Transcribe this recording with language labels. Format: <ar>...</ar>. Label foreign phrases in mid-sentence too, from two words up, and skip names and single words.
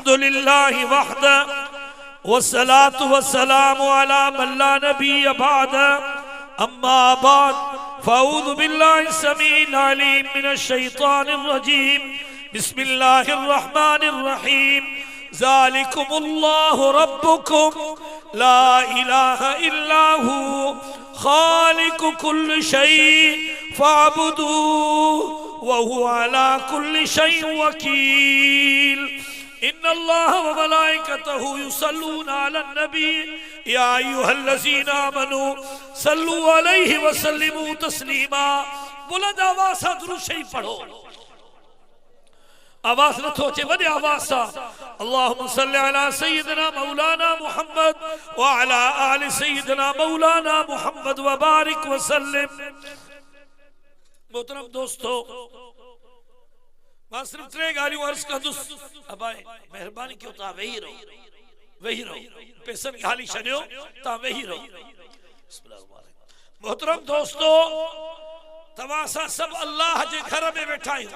<ar>الحمد لله وحده والصلاة والسلام على من لا نبي بعده أما بعد فأعوذ بالله السميع العليم من الشيطان الرجيم بسم الله الرحمن الرحيم ذلكم الله ربكم لا إله إلا هو خالق كل شيء فاعبدوه وهو على كل شيء وكيل إن الله وملائكته يصلون على النبي يا أيها الذين آمنوا صلوا عليه وسلموا تسليما.</ar> <sd>बुलंद आवाज़ सां दुरूद शरीफ पढ़ो। आवाज़ न थो अचे, वॾे आवाज़ सां</sd> <ar>اللهم صل على سيدنا مولانا محمد وعلى آل سيدنا مولانا محمد وبارك وسلم.</ar> <sd>मोहतरम दोस्तों, मां सिर्फ टे ॻाल्हियूं अर्ज़ कंदुसि। अबाए महिरबानी कयो, तव्हां वेही रहो, वेही रहो, पैसनि ॻाल्हि छॾियो, तव्हां वेही रहो। मोहतरम दोस्तों, तव्हां सां सभु अल्लाह जे घर में वेठा आहियूं।</sd>